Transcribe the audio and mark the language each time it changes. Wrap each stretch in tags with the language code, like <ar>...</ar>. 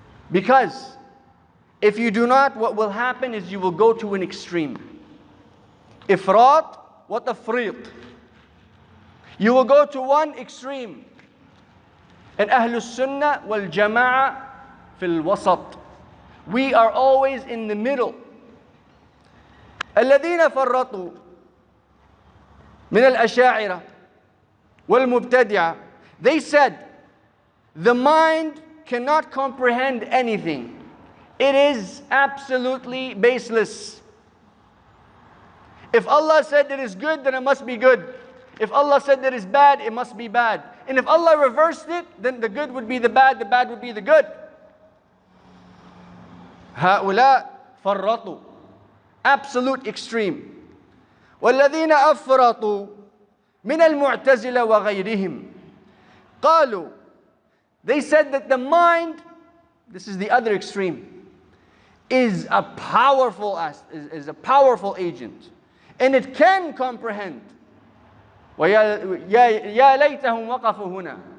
<en>Because if you do not, what will happen is you will go to an extreme. Ifrat wa tafrit. You will go to one extreme. And Ahlus Sunnah wal Jama'ah fil wasat. We are always in the middle.</en> <ar>الذين فرطوا من الأشاعرة والمبتدعة.</ar> <en>They said, the mind cannot comprehend anything. It is absolutely baseless. If Allah said it is good, then it must be good. If Allah said that it is bad, it must be bad. And if Allah reversed it, then the good would be the bad would be the good.</en> <ar>هؤلاء فرطوا.</ar> <en>Absolute extreme.</en> <ar>والذين أفرطوا من المعتزلة وغيرهم قالوا.</ar> <en>They said that the mind, this is the other extreme, is a powerful agent, and it can comprehend.</en> <ar>وَيَا لَيْتَهُمْ وَقَفُوا هُنَا.</ar>